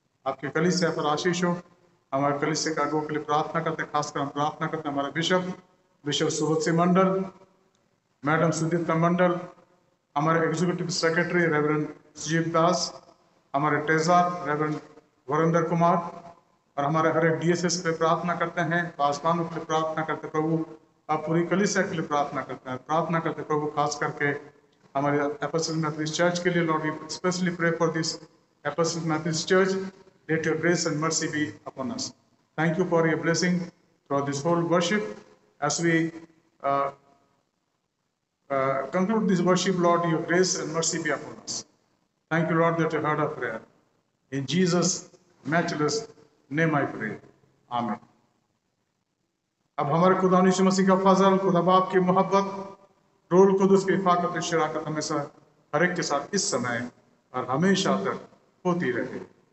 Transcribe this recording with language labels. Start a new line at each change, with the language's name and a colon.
Hindi: आपके कलीसिया पर आशीष हो. हमारे कलीसिया का के लिए प्रार्थना करते, खासकर हम प्रार्थना करते हैं हमारे बिशप सुबोध सिंह मंडल, मैडम सुदीप्ता मंडल, हमारे एग्जीक्यूटिव सेक्रेटरी रेवरेंड सुजीत दास, हमारे ट्रेजरर रेवरेंड वरिंदर कुमार, और हमारे हर एक DSS पे प्रार्थना करते हैं. पासवानों के लिए प्रार्थना करते प्रभु. आप पूरी कलीसिया के लिए प्रार्थना करते प्रभु, खास करके हमारे एपोस्टलिक मेथोडिस्ट चर्च के लिए.
English: Lord, we specially pray for this apostolic Methodist church. Let your grace and mercy be upon us. Thank you for your blessing throughout this whole worship. As we conclude this worship, Lord, your grace and mercy be upon us. Thank you, Lord, that you heard our prayer. In Jesus' matchless name I pray. Amen.
Hindi: अब हमारे खुदा यीशु मसीह का फजल, खुदा बाप की मोहब्बत, रूह कुदुस की इफाकत शराकत हमेशा हर एक के साथ इस समय और हमेशा तक होती रहे.